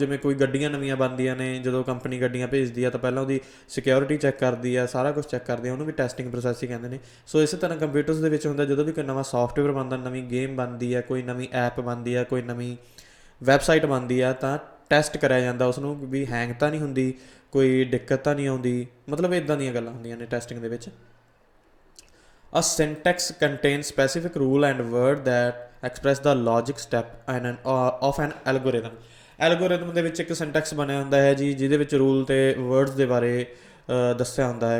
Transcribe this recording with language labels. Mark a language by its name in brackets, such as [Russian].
[Punjabi] ਜਿਵੇਂ ਕੋਈ ਗੱਡੀਆਂ ਨਵੀਆਂ ਬਣਦੀਆਂ ਨੇ, ਜਦੋਂ ਕੰਪਨੀ ਗੱਡੀਆਂ ਭੇਜਦੀ ਆ ਤਾਂ ਪਹਿਲਾਂ ਉਹਦੀ ਸਿਕਿਉਰਿਟੀ ਚੈੱਕ ਕਰਦੀ ਆ, ਸਾਰਾ ਕੁਝ ਚੈੱਕ ਕਰਦੀ ਆ, ਉਹਨੂੰ ਵੀ ਟੈਸਟਿੰਗ ਪ੍ਰੋਸੈਸ ਹੀ ਕਹਿੰਦੇ ਨੇ। ਸੋ ਇਸੇ ਤਰ੍ਹਾਂ ਕੰਪਿਊਟਰਸ ਦੇ ਵਿੱਚ ਹੁੰਦਾ, ਜਦੋਂ ਵੀ ਕੋਈ ਨਵਾਂ ਸੌਫਟਵੇਅਰ ਬਣਦਾ, ਨਵੀਂ ਗੇਮ ਬਣਦੀ ਆ, ਕੋਈ ਨਵੀਂ ਐਪ ਬਣਦੀ ਆ, ਕੋਈ ਨਵੀਂ ਵੈਬਸਾਈਟ ਬਣਦੀ ਆ, ਤਾਂ ਟੈਸਟ ਕਰਿਆ ਜਾਂਦਾ ਉਸ ਨੂੰ ਵੀ ਹੈਂਗ ਤਾਂ ਨਹੀਂ ਹੁੰਦੀ, ਕੋਈ ਦਿੱਕਤ ਤਾਂ ਨਹੀਂ ਆਉਂਦੀ। ਮਤਲਬ ਇੱਦਾਂ ਦੀਆਂ ਗੱਲਾਂ ਹੁੰਦੀਆਂ ਨੇ ਟੈਸਟਿੰਗ ਦੇ ਵਿੱਚ। [English] A syntax contains specific rule and word that express the logic step of an algorithm. [Punjabi] Algorithm ਦੇ ਵਿੱਚ ਇੱਕ ਸਿੰਟੈਕਸ ਬਣਿਆ ਹੁੰਦਾ ਹੈ ਜੀ, ਜਿਹਦੇ ਵਿੱਚ ਰੂਲ ਤੇ ਵਰਡਸ ਦੇ ਬਾਰੇ ਦੱਸਿਆ ਹੁੰਦਾ ਹੈ।